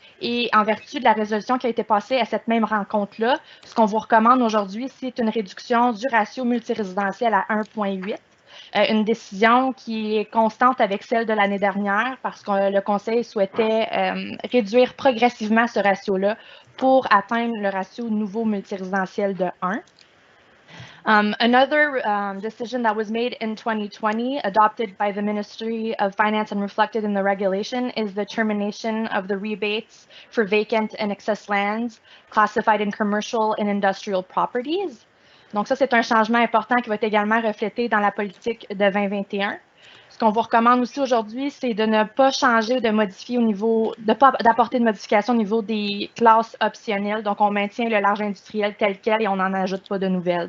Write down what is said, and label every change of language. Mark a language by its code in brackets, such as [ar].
[fr] Et en vertu de la résolution qui a été passée à cette même rencontre-là, ce qu'on vous recommande aujourd'hui, c'est une réduction du ratio multirésidentiel à 1,8. Une décision qui est constante avec celle de l'année dernière parce que le Conseil souhaitait réduire progressivement ce ratio-là pour atteindre le ratio nouveau multirésidentiel de 1. [en] Another decision that was made in 2020, adopted by the Ministry of Finance and reflected in the regulation, is the termination of the rebates for vacant and excess lands classified in commercial and industrial properties. [fr] Donc ça, c'est un changement important qui va être également reflété dans la politique de 2021. Ce qu'on vous recommande aussi aujourd'hui, c'est de ne pas changer, de modifier au niveau, de pas d'apporter de modification au niveau des classes optionnelles. Donc, on maintient le large industriel tel quel et on n'en ajoute pas de nouvelles.